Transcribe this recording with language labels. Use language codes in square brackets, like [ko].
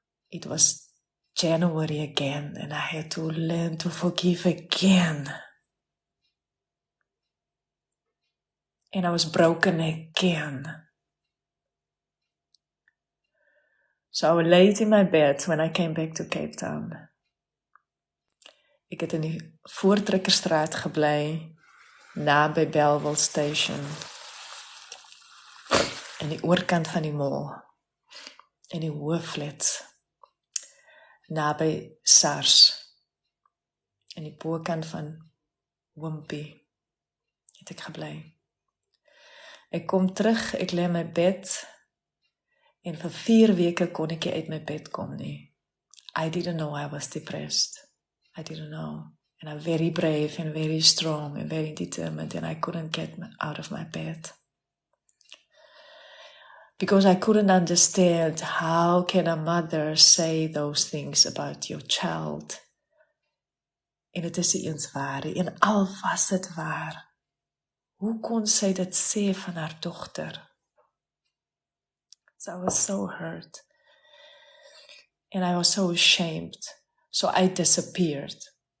[en] It was January again, and I had to learn to forgive again. And I was broken again. So I laid in my bed when I came back to Cape Town. [af] Ek het in die Voortrekkerstraat gebly, naby Bellville Station, in die oorkant van die mall, in die hoë flats, naby SARS, in die bokant van Wimpy, het ek gebly. Ek kom terug, ek lê in my bed, en vir 4 weke kon ek nie uit my bed kom nie. [en] I didn't know I was depressed. I didn't know. And I'm very brave and very strong and very determined, and I couldn't get out of my bed. Because I couldn't understand, how can a mother say those things about your child? [af] En het is nie eens waar, en al was het waar, hoe kon sy dit sê van haar dogter? [en] So I was so hurt. And I was so ashamed. So I disappeared.